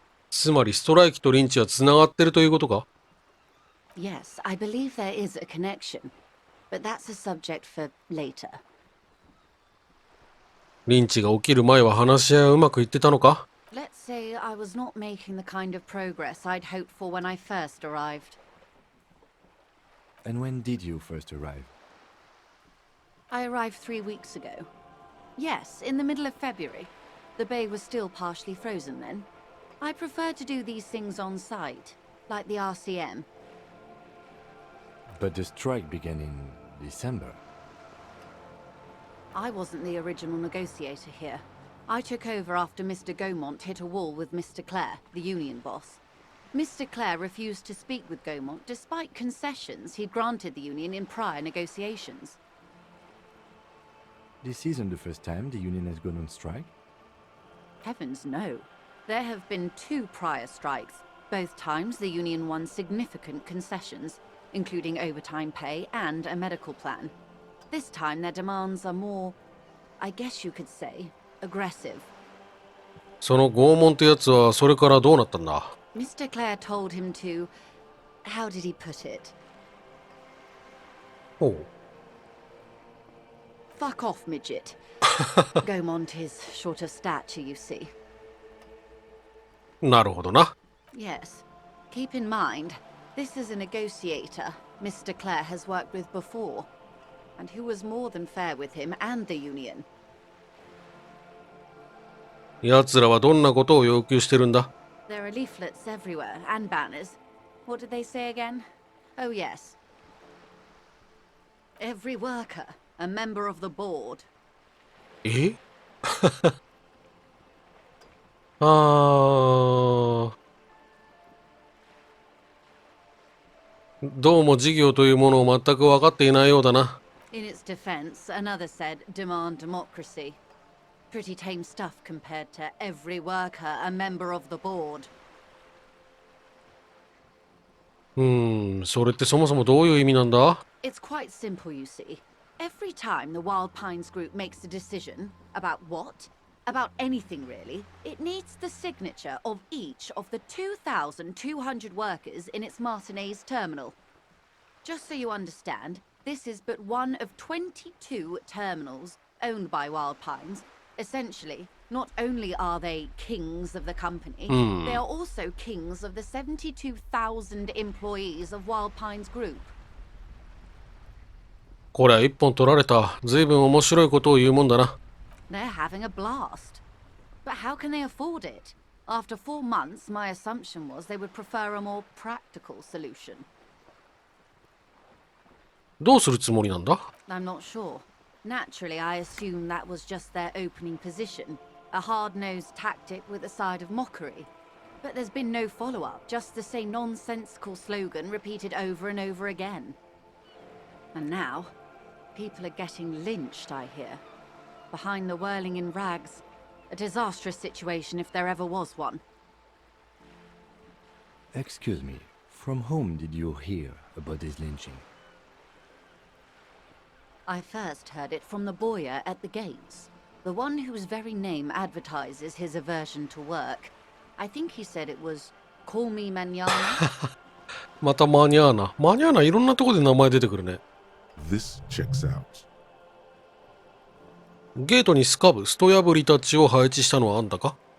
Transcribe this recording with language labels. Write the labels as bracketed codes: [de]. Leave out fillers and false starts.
[ja] つまりストライキとリンチはつながってるということか？ [en] Yes, I believe there is a connection. But that's a subject for later. [ja] リンチが起きる前は話し合いはうまくいってたのか？ [en] Let's say I was not making the kind of progress I'd hoped for when I first arrived. And when did you first arrive? I arrived 3 weeks ago. Yes, in the middle of February. The bay was still partially frozen then. I prefer to do these things on site, like the RCM. But the strike began in December. I wasn't the original negotiator here. I took over after Mr. Gaumont hit a wall with Mr. Clare, the union boss. Mr. Clare refused to speak with Gaumont despite concessions he'd granted the union in prior negotiations. This isn't the first time the union has gone on strike. Heavens no. There have been 2 prior strikes. Both times the union won significant concessions, including overtime pay and a medical plan. This time their demands are more, I guess you could say, aggressive. [ja] その拷問ってやつはそれからどうなったんだ？ [en] Mr. Clare told him to... how did he put it? [ja] ほう。 [en] Fuck off, midget. Gaumont is short of stature, you see. [ja] なるほどな。 [en] Yes. Keep in mind, this is a negotiator Mr. Clare has worked with before, and who was more than fair with him and the union. [ja] 奴らはどんなことを要求してるんだ？ [en] There are leaflets everywhere, and banners. What did they say again? Oh yes. Every worker, a member of the board. [ja] えあー、どうも事業というものを全く分かっていないようだな。 [en] In its defense, another said, demand democracy. Pretty tame stuff compared to every worker, a member of the board. [ja] それってそもそもどういう意味なんだ？ [en] It's quite simple, you see. Every time the Wild Pines group makes a decision about what? About anything really, it needs the signature of each of the 2,200 workers in its Martinez terminal. Just so you understand, this is but one of 22 terminals owned by Wild Pines. Essentially, not only are they kings of the company, they are also kings of the 72,000 employees of Wild Pines Group. [ja] こりゃ一本取られた。ずいぶん面白いことを言うもんだな。 [en] They're having a blast. But how can they afford it? After 4 months, my assumption was they would prefer a more practical solution. [ja] どうするつもりなんだ？ [en] I'm not sure. Naturally, I assumed that was just their opening position, a hard-nosed tactic with a side of mockery. But there's been no follow-up, just the same nonsensical slogan repeated over and over again. And now, people are getting lynched, I hear. Behind the whirling in rags. A disastrous situation if there ever was one. Excuse me, from whom did you hear about this lynching? I first heard it from the boyer at the gates. The one whose very name advertises his aversion to work. I think he said it was, call me manana. [ja] またマニャーナ。マニャーナいろんなとこで名前出てくるね。 [en] This checks out. [ja] ゲートにスカブ、スト破りたちを配置したのはあんたか？